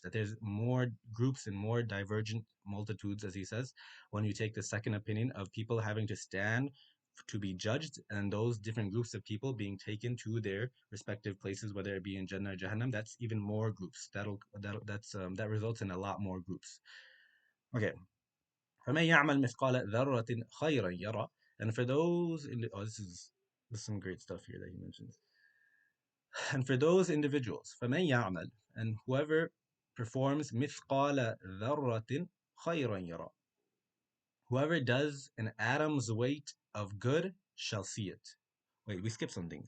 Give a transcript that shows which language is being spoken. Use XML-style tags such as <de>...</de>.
<en>That there's more groups and more divergent multitudes, as He says, when you take the second opinion of people having to stand to be judged, and those different groups of people being taken to their respective places, whether it be in Jannah or Jahannam. That's even more groups. That results in a lot more groups. Okay.</en> <ar>فمن يعمل مثقال ذرة خيرا يرى.</ar> <en>And for those in this is some great stuff here that he mentions. And for those individuals,</en> <ar>فمن يعمل,</ar> <en>and whoever performs</en> <ar>مثقال ذرة خيرا يرى.</ar> <en>Whoever does an atom's weight of good shall see it. Wait, we skipped something.</en>